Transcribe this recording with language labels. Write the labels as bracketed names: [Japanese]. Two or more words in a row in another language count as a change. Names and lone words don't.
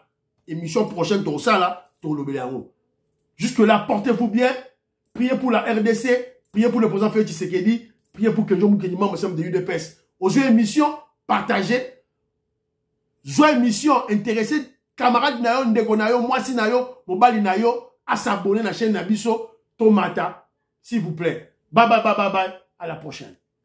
[French] Émission prochaine, tout ça là, tout le bélango. Jusque-là, portez-vous bien. Priez pour la RDC. Priez pour le président Félix Tshisekedi. Priez pour que Jean Moukeni, membre de l'UDPS. Aux émissions, partagez. Aux émissions, intéressez. [Lingala] Camarades nayo, ndeko nayo, mwasi nayo, mobali nayo, [French] à s'abonner à la chaîne Nabiso, Tomata. S'il vous plaît. Bye bye bye bye bye. À la prochaine.